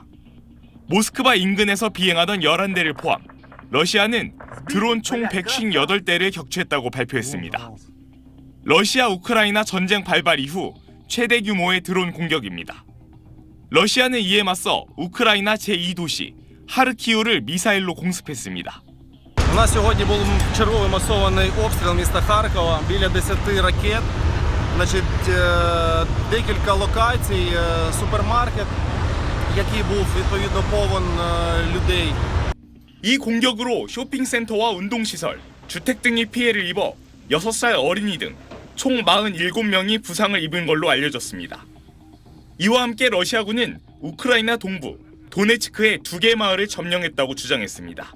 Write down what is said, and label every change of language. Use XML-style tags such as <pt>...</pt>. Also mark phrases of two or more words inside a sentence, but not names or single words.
<ko>모스크바 인근에서 비행하던 11대를 포함 러시아는 드론 총 158대를 격추했다고 발표했습니다. 러시아 우크라이나 전쟁 발발 이후 최대 규모의 드론 공격입니다. 러시아는 이에 맞서 우크라이나 제2도시 하르키우를 미사일로 공습했습니다.</ko> <uk>У нас сьогодні був черговий масований обстріл міста Харкова, біля 10 ракет. Декілька локацій, супермаркет, який був відповідно повен людей.</uk> <ko>이 공격으로 쇼핑센터와 운동시설, 주택 등이 피해를 입어 6살 어린이 등 총 47명이 부상을 입은 걸로 알려졌습니다. 이와 함께 러시아군은 우크라이나 동부 도네츠크의 2개 마을을 점령했다고 주장했습니다.</ko>